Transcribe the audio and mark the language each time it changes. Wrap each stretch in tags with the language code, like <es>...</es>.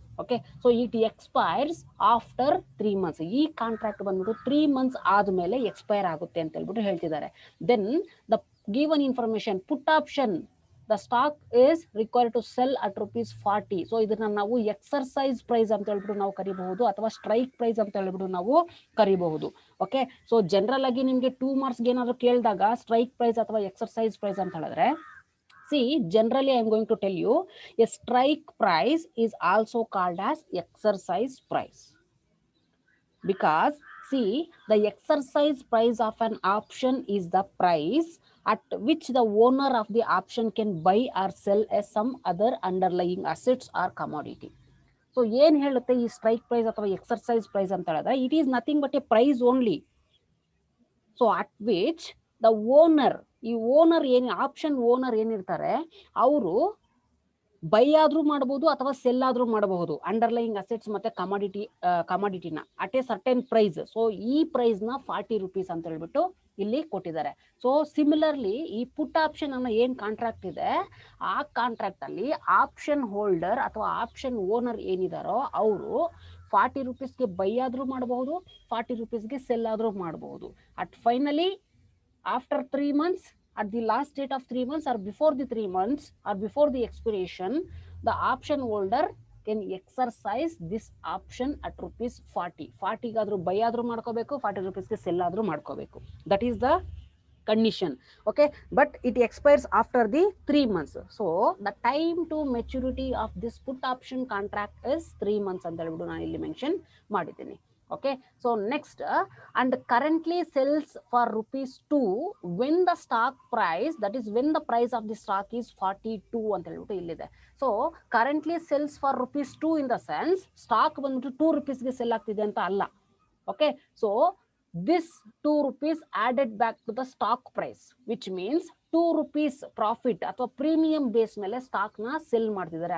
<en>Okay, so it expires after 3 months.</en> <kn>ಈ contract ಬಂದ್ಬಿಟ್ಟು 3 months ಆದ್ಮೇಲೆ ಎಕ್ಸ್ಪೈರ್ ಆಗುತ್ತೆ ಅಂತ ಹೇಳ್ಬಿಟ್ಟು ಹೇಳ್ತಿದ್ದಾರೆ.</kn> <en>Then the given information put option the stock is required to sell at ₹40.</en> <kn>So ಇದನ್ನ ನಾವು ಎಕ್ಸರ್ಸೈಸ್ ಪ್ರೈಸ್ ಅಂತ ಹೇಳ್ಬಿಟ್ಟು ನಾವು ಕರಿಬಹುದು, ಅಥವಾ ಸ್ಟ್ರೈಕ್ ಪ್ರೈಸ್ ಅಂತ ಹೇಳ್ಬಿಟ್ಟು ನಾವು ಕರಿಬಹುದು. ಓಕೆ, ಸೊ ಜನರಲ್ ಆಗಿ ನಿಮ್ಗೆ 2 marks ಏನಾದ್ರು ಕೇಳಿದಾಗ ಸ್ಟ್ರೈಕ್ ಪ್ರೈಸ್ ಅಥವಾ ಎಕ್ಸರ್ಸೈಸ್ ಪ್ರೈಸ್ ಅಂತ ಹೇಳಿದ್ರೆ,</kn> <en>see generally I am going to tell you a strike price is also called as exercise price, because see the exercise price of an option is the price at which the owner of the option can buy or sell as some other underlying assets or commodity.</en> <kn>So ಏನ್ ಹೇಳುತ್ತೆ ಈ strike price ಅಥವಾ exercise price ಅಂತ ಹೇಳಿದ್ರೆ,</kn> <en>It is nothing but a price only.</en> <kn>So at which the owner, ಈ owner ಏನ್ option owner ಏನಿರ್ತಾರೆ ಅವರು ಬೈ ಆದ್ರೂ ಮಾಡಬಹುದು ಅಥವಾ ಸೆಲ್ ಆದ್ರೂ ಮಾಡಬಹುದು ಅಂಡರ್ಲೈಯಿಂಗ್ ಅಸೆಟ್ಸ್ ಮತ್ತೆ ಕಮಾಡಿಟಿನ at A certain price. So ಈ ಪ್ರೈಸ್ ನ ₹40 ಅಂತ ಹೇಳ್ಬಿಟ್ಟು ಇಲ್ಲಿ ಕೊಟ್ಟಿದ್ದಾರೆ. ಸೊ ಸಿಮಿಲರ್ಲಿ ಈ ಪುಟ್ ಆಪ್ಷನ್ ಅನ್ನೋ ಏನ್ ಕಾಂಟ್ರಾಕ್ಟ್ ಇದೆ, ಆ ಕಾಂಟ್ರಾಕ್ಟ್ ಅಲ್ಲಿ ಆಪ್ಷನ್ ಹೋಲ್ಡರ್ ಅಥವಾ ಆಪ್ಷನ್ ಓನರ್ ಏನಿದಾರೋ ಅವರು ₹40ಗೆ ಬೈ ಆದ್ರೂ ಮಾಡಬಹುದು, ₹40ಗೆ ಸೆಲ್ ಆದ್ರೂ ಮಾಡಬಹುದು.</kn> <en>At finally after 3 months, at the last date of 3 months or before the 3 months or before the expiration, the option holder can exercise this option at ₹40.</en> <kn>40 ಆದ್ರೂ by ಆದ್ರೂ ಮಾಡ್ಕೋಬೇಕು, ₹40ಗೆ cell ಆದ್ರೂ ಮಾಡ್ಕೋಬೇಕು.</kn> <en>That is the condition. Okay, but it expires after the 3 months. So the time to maturity of this put option contract is 3 months</en> <kn>ಅಂತ ಹೇಳ್ಬಿಟ್ಟು ನಾನು ಇಲ್ಲಿ mention ಮಾಡಿದ್ದೀನಿ.</kn> <en>Okay, so next and currently sells for ₹2 when the stock price, that is when the price of the stock is 42</en> <kn>ಅಂತ ಹೇಳ್ಬಿಟ್ಟು ಇಲ್ಲಿದೆ.</kn> <en>so currently sells for ₹2 in the sense</en> <kn>stock ಬಂದ್ಬಿಟ್ಟು ₹2ಗೆ cell ಆಗ್ತಿದೆ ಅಂತ ಅಲ್ಲ.</kn> <en>okay, so this ₹2 added back to the stock price, which means ₹2</en> <kn>profit ಅಥವಾ premium base ಮೇಲೆ stock ನ ಸೆಲ್ ಮಾಡ್ತಿದ್ದಾರೆ.</kn>